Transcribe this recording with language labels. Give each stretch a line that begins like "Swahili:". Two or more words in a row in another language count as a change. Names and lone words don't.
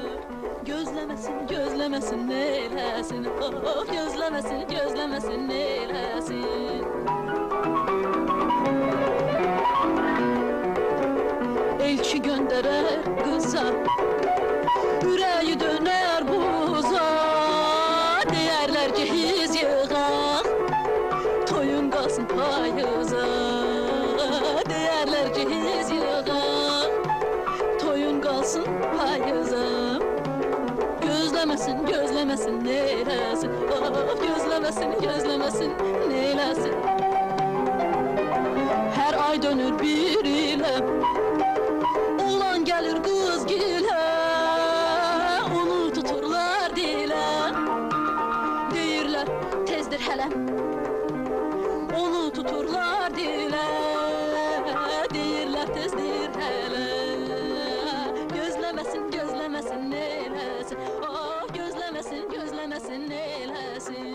Turkish: Gözlemesin, gözlemesin neylesin, of gözlemesin, gözlemesin neylesin. Elçi gönderer kıza, yüreği döner buza.
Azerbaijani: Deyərlər cehiz yığaq, toyun qalsın payıza. Deyərlər cehiz yığaq, toyun qalsın payıza.
Turkish: Gözlemesin, gözlemesin neylesin, of gözlemesin, gözlemesin neylesin. Her ay dönür bir ile, oğlan gelir kız gile, onu tuturlar dile.
Azerbaijani: Deyirlər tezdir hələ, onu tuturlar dile. Deyirlər tezdir hələ,
Turkish: gözlemesin, gözlemesin neylesin, of gözlemesin, gözlemesin neylesin.